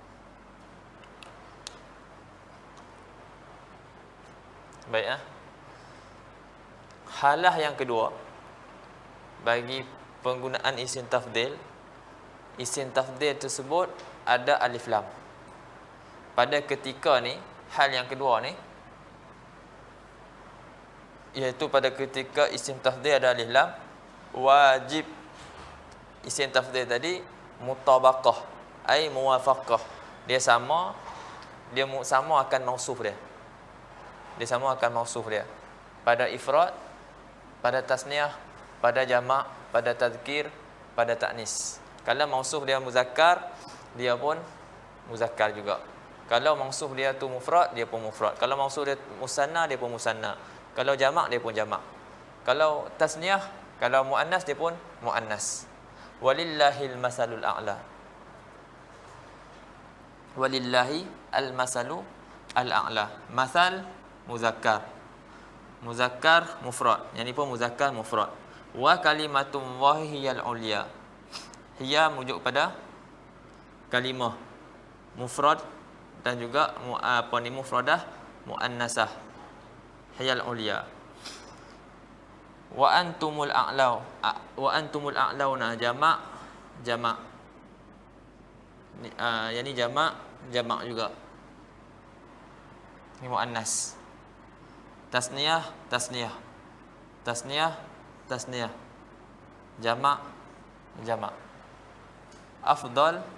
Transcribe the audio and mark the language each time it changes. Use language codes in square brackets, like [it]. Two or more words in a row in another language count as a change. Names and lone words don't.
[ms] Baik, halah yang kedua bagi penggunaan isim tafdil. Isim tafdil tersebut ada alif lam. Pada ketika ni, hal yang kedua ni, iaitu pada ketika isim tafdil ada alif lam, wajib isim tafdil tadi mutabaqah, ai muwafaqah. Dia sama akan mausuf dia. Dia sama akan mausuf dia. Pada ifrad, pada tasniah, pada jamak, pada tadhkir, pada ta'nis. Kalau mausuf dia muzakkar, dia pun muzakkar juga. Kalau mausuf dia tu mufrad, dia pun mufrad. Kalau mausuf dia musanna, dia pun musanna. Kalau jamak, dia pun jamak. Kalau tasniah, kalau muannas, dia pun muannas. [ar] ولله المثل الأعلى. ولله المثل الأعلى. [ms] Masal muzakkar, muzakkar mufrad, yang ni pun muzakkar mufrad. [ar] وكلمة الله هي العليا. [ms] Hiya merujuk pada kalimah mufrad dan juga mufradah muannasah, [ar] هي العليا. وأنتم الأعلو، وأنتم الأعلون [ms] jamak yang ni jamak juga, ni muannas. Tasniyah jamak afdal